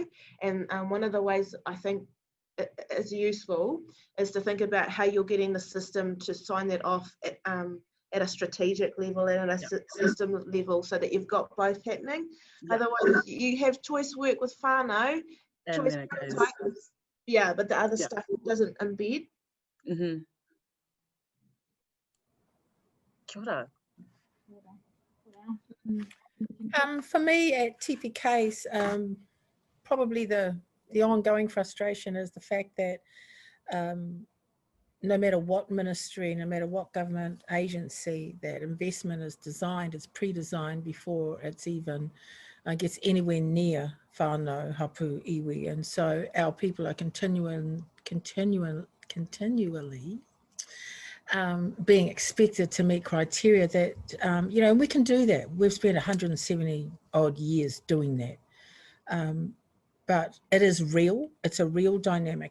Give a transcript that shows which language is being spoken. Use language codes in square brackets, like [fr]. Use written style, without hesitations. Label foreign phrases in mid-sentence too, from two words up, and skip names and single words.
[en] And one of the ways I think is useful is to think about how you're getting the system to sign that off at a strategic level and at a system level, so that you've got both happening. Otherwise, you have choice work with whānau, And choice then it goes. types, but the other stuff doesn't embed. Mm-hmm. [mi] Kia ora. [en] For me at TPK's, probably the ongoing frustration is the fact that no matter what ministry, no matter what government agency, that investment is designed, it's pre-designed before it's even gets anywhere near [mi] whānau, hapu, iwi. [en] And so our people are continually being expected to meet criteria that, we can do that. We've spent 170 odd years doing that. But it is real, it's a real dynamic.